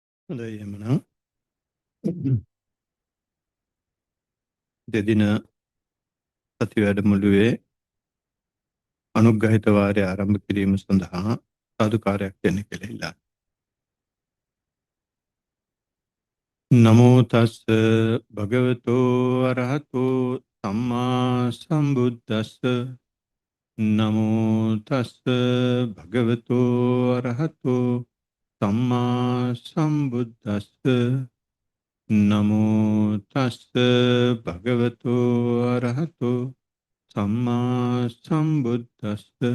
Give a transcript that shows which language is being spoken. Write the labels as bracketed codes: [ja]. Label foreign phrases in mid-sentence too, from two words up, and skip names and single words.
[si] හොඳයි එමනම් දෙදින සති වැඩමුළුවේ අනුග්‍රහිත වාරය ආරම්භ කිරීම සඳහා සාදුකාරයක් දෙන්න කියලා ඉල්ලා. [pi] නමෝ තස් භගවතෝ අරහතෝ සම්මා සම්බුද්දස්ස. නමෝ තස් භගවතෝ අරහතෝ සම්මා සම්බුද්දස්ස. නමෝ තස් භගවතෝ අරහතෝ සම්මා සම්බුද්දස්ස.